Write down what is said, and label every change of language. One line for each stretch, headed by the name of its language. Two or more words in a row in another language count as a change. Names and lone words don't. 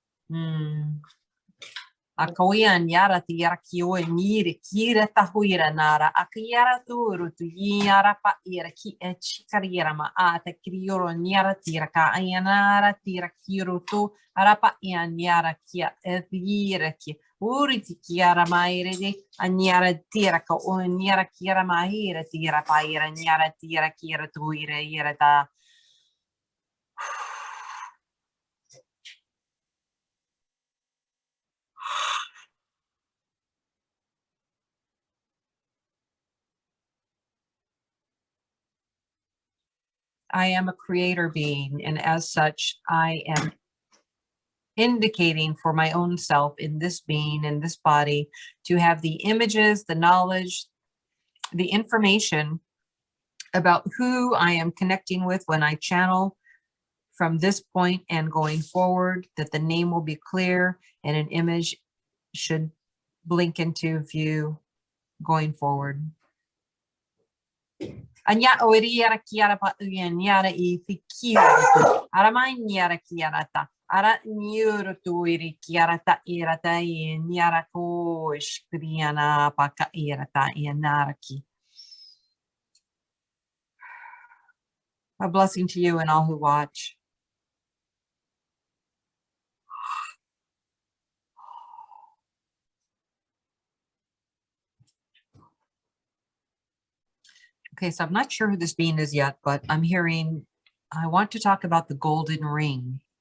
English: Akoyan yara tiara kio niri kira tahuira nara akiara turu tu yara pa ira ki echikariera ma ata krioro nyara tira ka ayanara tira kiro tu arapa yan yara kia ethira ki uri ti kiara maire de anyara tira ka o nyara kiara maire tira pa ira nyara tira kira tu ira ta. I am a creator being, and as such, I am indicating for my own self in this being, in this body, to have the images, the knowledge, the information about who I am connecting with when I channel from this point and going forward, that the name will be clear and an image should blink into view going forward. Anya oiriara kiara pa yara I fikira aramain yara kiarata ara nyuru tuiri kiarata irata yara ko shkriana paka irata yanaraki. A blessing to you and all who watch. Okay, so I'm not sure who this being is yet, but I'm hearing, I want to talk about the golden ring.